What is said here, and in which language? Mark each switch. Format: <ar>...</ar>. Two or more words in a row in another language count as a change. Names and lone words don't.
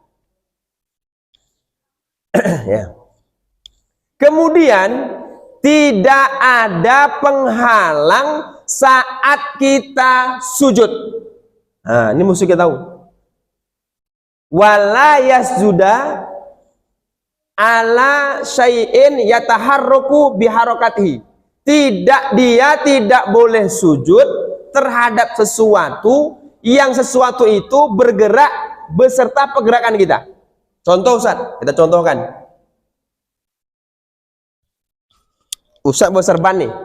<id>Ya. Kemudian tidak ada penghalang saat kita sujud. Nah, ini mesti kita tahu.</id> <ar>ولا يسجد على شيء يتحرك بحركته.</ar> <id>Dia tidak boleh sujud terhadap sesuatu yang sesuatu itu bergerak beserta pergerakan kita. Contoh Ustaz, kita contohkan. Ustaz bawa serban nih.</id>